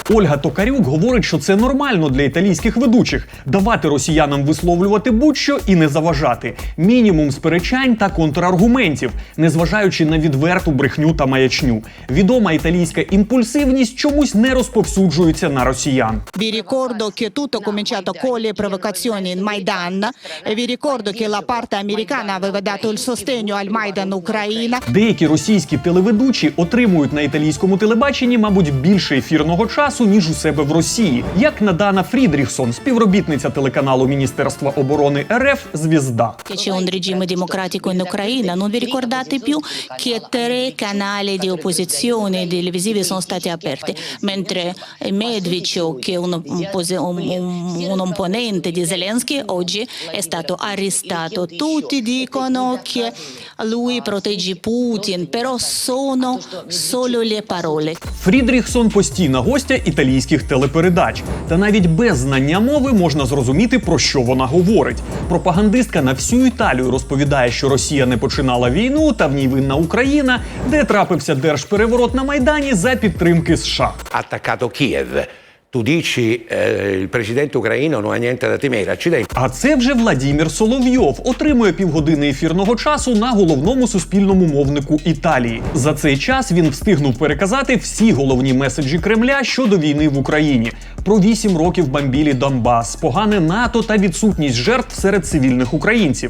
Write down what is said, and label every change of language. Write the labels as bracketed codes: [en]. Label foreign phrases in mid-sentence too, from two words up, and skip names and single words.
[uk] Ольга Токарюк говорить, що це нормально для італійських ведучих – давати росіянам висловлювати будь-що і не заважати. Мінімум сперечань та контраргументів, незважаючи на відверту брехню та маячню. Відома італійська імпульсивність чомусь не розповсюджується на росіян. [it] Vi ricordo che tutto è cominciato con le provocazioni in Maidan. Vi ricordo che la parte americana aveva dato il sostegno al Maidan Ucraina. [uk] Деякі російські телеведучі отримують на італійському телебаченні, мабуть, більше ефірного часу, ніж у себе в Росії. Як Надана Фрідріхсон, співробітниця телеканалу Міністерства оборони РФ «Звізда». [it] C'è un regime democratico in Ucraina, non vi ricordate più che 3 canali di opposizione televisivi sono stati aperti, mentre Medvedchuk, che è un opponente di Zelensky, oggi è stato arrestato. Tutti dicono che lui protegge Putin, però sono solo le parole. [uk] Фрідріхсон – постійна гостя італійських телепередач. Та навіть без знання мови можна зрозуміти, про що вона говорить. Пропагандистка на всю Італію розповідає, що Росія не починала війну, та в ній винна Україна, де трапився держпереворот на Майдані за підтримки США. [it] Attaccato Kiev. Tu dici il presidente ucraino non ha niente da temere, accidenti. [uk] А це вже Владімір Соловйов отримує півгодини ефірного часу на головному суспільному мовнику Італії. За цей час він встигнув переказати всі головні меседжі Кремля щодо війни в Україні. Про 8 років бомбілі Донбас, погане НАТО та відсутність жертв серед цивільних українців.